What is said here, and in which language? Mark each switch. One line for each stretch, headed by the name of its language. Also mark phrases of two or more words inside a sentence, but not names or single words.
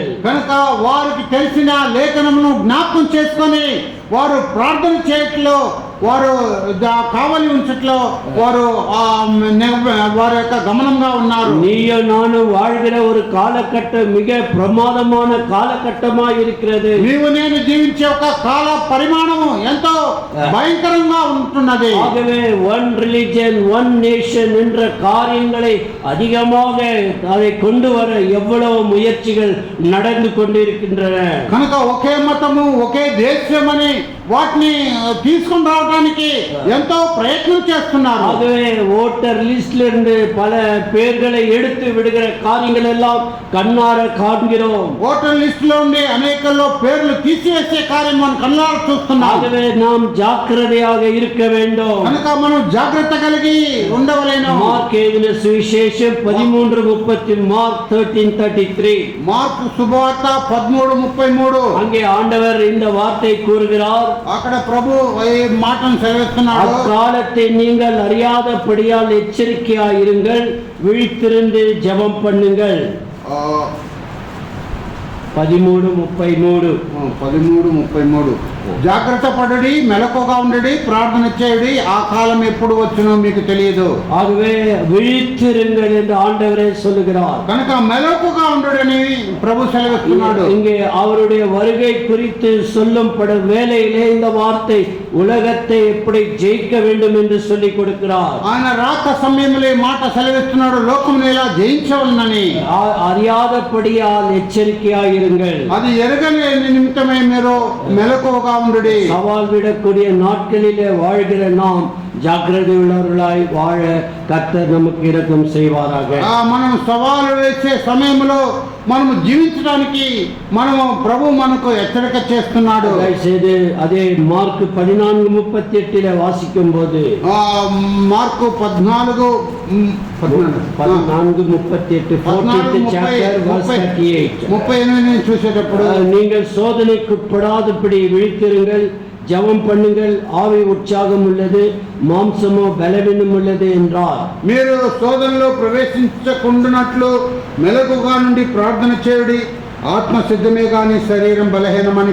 Telugu: కనుక వారికి తెలిసిన లేఖనమును జ్ఞాపకం చేసుకొని వారు ప్రార్థన చేయట్లో వారు కావలి ఉంచట్లో వారు వారి యొక్క గమనంగా ఉన్నారు.
Tamil: நீயோ நானும் வாழ்கிற ஒரு காலகட்டம் மிக பிரமாதமான காலகட்டமாய் இருக்கிறது.
Telugu: నీవు నేను జీవించే ఒక కాల పరిమాణము ఎంతో భయంకరంగా ఉంటున్నది.
Tamil: ஆகவே
English: one religion one nation
Tamil: என்ற காரியங்களை அதிகமாக அதை கொண்டு வர எவ்வளவு முயற்சிகள் நடந்து கொண்டிருக்கின்றன.
Telugu: కనుక ఒకే మతము ఒకే దేశమని వాటిని తీసుకొని రావడానికి ఎంతో ప్రయత్నం చేస్తున్నారు.
Tamil: ஆகவே
English: voter listல
Tamil: இருந்து பல பேர்களை எடுத்து விடுகிற காரியங்கள் எல்லாம் கண்ணார காண்கிறோம்.
English: voter list
Telugu: లో ఉండి అనేకల్లో పేర్లు తీసివేసే కార్యం మనం కళ్ళార చూస్తున్నాం.
Tamil: ஆகவே நாம் ஜாக்கிரதையாக இருக்க வேண்டும்.
Telugu: కనుక మనం జాగ్రత్త కలిగి ఉండవలెను. మార్క్ எழுதின సువిశేషం 13:30 మార్క్ 13:33. మార్కు శుభవార్త 13:33.
Tamil: அங்கே ஆண்டவர் இந்த வார்த்தை கூறுகிறார்.
Telugu: అక్కడ ప్రభు ఈ మాటను సెలవిస్తున్నాడు.
Tamil: அக்காலத்தை நீங்கள் அறியாதபடியால் எச்சரிக்கையாயிருங்கள், விழித்திருந்து ஜெபம் பண்ணுங்கள்.
Telugu: 13:33 జాగ్రత్త పడడి, మెలకుగా ఉండడి, ప్రార్థన చేయడి, ఆ కాలం ఎప్పుడు వచ్చునో మీకు తెలియదు.
Tamil: ஆகவே விழித்திருங்கள் என்று ஆண்டவரே சொல்லுகிறார்.
Telugu: కనుక మెలకుగా ఉండడని ప్రభు సెలవిస్తున్నాడు.
Tamil: இங்கே அவருடைய வருகை குறித்து சொல்லப்படும் வேளையிலே இந்த வார்த்தை உலகத்தை எப்படி ஜெயிக்க வேண்டும் என்று சொல்லி கொடுக்கிறார்.
Telugu: ఆయన రాక సమయంలో మాట సెలవిస్తున్నాడు, లోకమును ఎలా జయించవలనని.
Tamil: அறியாதபடியால் எச்சரிக்கையாயிருங்கள்.
Telugu: అది ఎరగని నిమిత్తమే మీరు మెలకుగా ఉండుడి.
Tamil: சவால் விடக்கூடிய நாட்களிலே வாழ்கிற நாம் ஜாக்கிரதை உள்ளவர்களாய் வாழ கர்த்தர் நமக்கு இரக்கம் செய்வாராக.
Telugu: మనం సవాలు వేసే సమయంలో మనము జీవించడానికి మనము ప్రభు మనకు హెచ్చరిక చేస్తున్నాడు.
Tamil: செய்து அதே மார்க் 14:38 வாசிக்கும் போது
Telugu: మార్కు 14:38 చూసేటప్పుడు
Tamil: நீங்கள் சோதனைக்குட்படாதபடி விழித்திருங்கள், ஜெபம் பண்ணுங்கள், ஆவி உற்சாகம் உள்ளது, மாம்சமோ பலவீனம் உள்ளது என்றார்.
Telugu: మీరు శోధనలో ప్రవేశించకుండానట్లు మెలకుగా నుండి ప్రార్థన చేయుడి, ఆత్మ సిద్ధమే గాని శరీరం బలహీనమని.